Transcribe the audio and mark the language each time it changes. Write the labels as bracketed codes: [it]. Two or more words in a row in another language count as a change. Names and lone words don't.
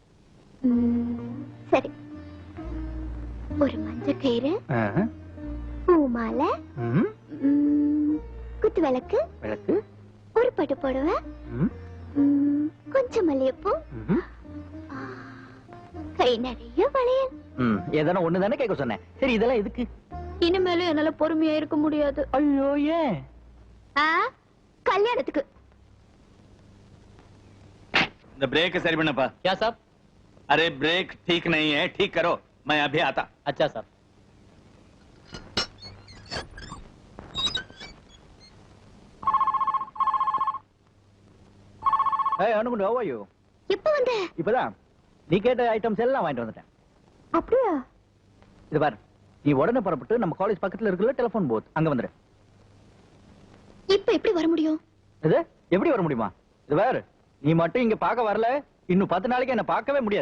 [ta] சரி, ஒரு மஞ்சள் கயிறு, பூ மாலை, குத்து விளக்கு, ஒரு பட்டு புடவை, கொஞ்சம் மல்லிகைப்பூ, கை நிறைய வளையல். ஏதான ஒண்ணு தானே கேட்க சொன்னேன். சரி, இதெல்லாம் எதுக்கு? இனிமேலும் என்னால பொறுமையா இருக்க முடியாது. ஐயோ, ஏன்? கல்யாணத்துக்கு. [hi] இந்த ब्रेक सही बनपा। क्या साहब? अरे ब्रेक ठीक नहीं है, ठीक करो, मैं अभी आता। अच्छा साहब। [ta] ஏய் அனுகுண்டு, [en] how are you? [ta] எப்ப வந்த? இப்பதான் நீ கேட்ட ஐட்டம்ஸ் எல்லாம் வாங்கிட்டு வந்துட்டேன். அப்படியா? இது பாரு, நீ உடனே புறப்பட்டு நம்ம காலேஜ் பக்கத்துல இருக்குல்ல டெலிபோன் பூத், அங்க வந்துரு. இப்ப எப்படி வர முடியும்? இது எப்படி வர முடியுமா? இது பாரு, நீ மட்டும் இங்க பார்க்க வரல, இன்னும் 10 நாளைக்கு என்ன பார்க்கவே முடியாது.